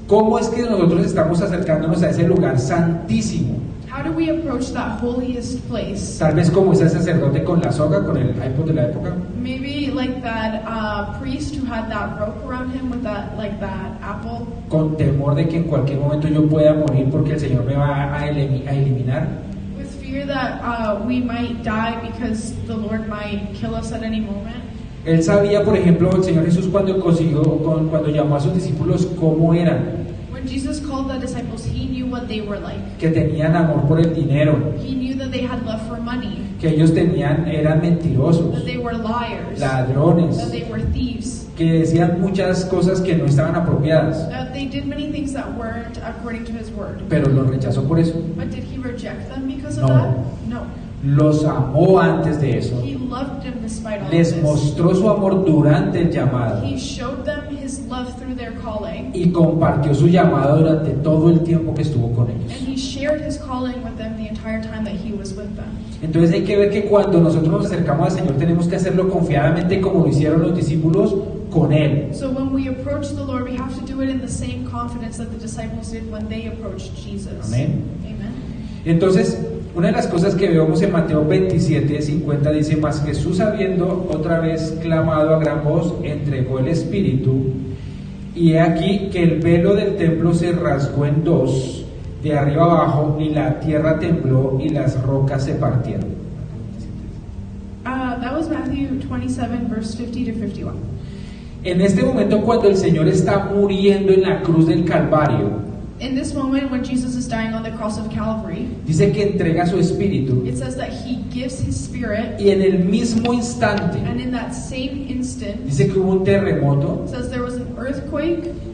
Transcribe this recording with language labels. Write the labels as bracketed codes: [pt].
[es] ¿Cómo es que nosotros estamos acercándonos a ese lugar santísimo? [en] How do we approach that holiest place? [es] Tal vez como ese sacerdote con la soga, con el iPod de la época, [en] Maybe like that priest who had that rope around him with that apple, [es] con temor de que en cualquier momento yo pueda morir porque el Señor me va a eliminar. [en] with fear that we might die because the Lord might kill us at any moment. [es] Él sabía, por ejemplo, el Señor Jesús cuando llamó a sus discípulos cómo eran, [en] When Jesus called the disciples, he knew what they were like. [es] que tenían amor por el dinero, [en] He knew that they had love for money, [es] que ellos eran mentirosos, [en] that they were liars, [es] ladrones, [en] that they were thieves, [es] que decían muchas cosas que no estaban apropiadas, [en] that they did many things that weren't according to his word. [es] pero los rechazó por eso. [en] But did he reject them because [es] No. [en] of that? No. [es] Los amó antes de eso. [en] He loved them despite all [es] Les [en] of this. [es] mostró su amor durante el llamado [en] He showed them his love through their calling, [es] y compartió su llamado durante todo el tiempo que estuvo con [en] and [es] ellos. [en] he shared his calling with them the entire time that he was with them. [es] Entonces hay que ver que cuando nosotros nos acercamos al Señor tenemos que hacerlo confiadamente como lo hicieron los discípulos con Él. [en] So when we approach the Lord, we have to do it in the same confidence that the disciples did when they approached Jesus. [es] Amén. [en] Amen. [es] Entonces, una de las cosas que vemos en Mateo 27:50 dice, mas Jesús habiendo otra vez clamado a gran voz, entregó el Espíritu, y he aquí que el velo del templo se rasgó en dos, de arriba abajo, y la tierra tembló y las rocas se partieron. [en] That was Matthew 27, verse 50 to 51. [es] En este momento, cuando el Señor está muriendo en la cruz del Calvario, [en] In this moment, when Jesus is dying on the cross of Calvary, [es] dice que entrega su Espíritu, [en] it says that he gives his spirit, [es] y en el mismo instante, [en] and in that same instant, [es] dice que hubo un terremoto. [en] it says there was an earthquake,